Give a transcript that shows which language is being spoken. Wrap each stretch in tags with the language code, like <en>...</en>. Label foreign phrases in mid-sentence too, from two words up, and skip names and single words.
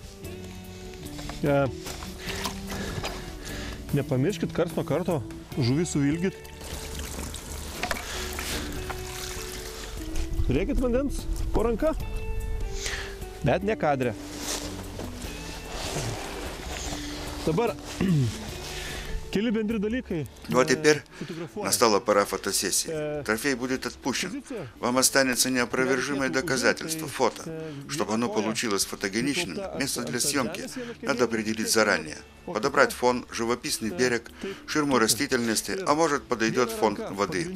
<lt>Nepamirškit karts nuo karto žuvį suvilgyt. Turėkit vandens po ranka, bet ne kadre. Dabar Keli bendri dalykai.</lt> <ru>Ну а теперь настала пора фотосессии. Трофей будет отпущен. Вам останется неопровержимое доказательство, фото. Чтобы оно получилось фотогеничным, место для съемки надо определить заранее. Подобрать фон, живописный берег, ширму растительности, а может подойдет фон воды.</ru>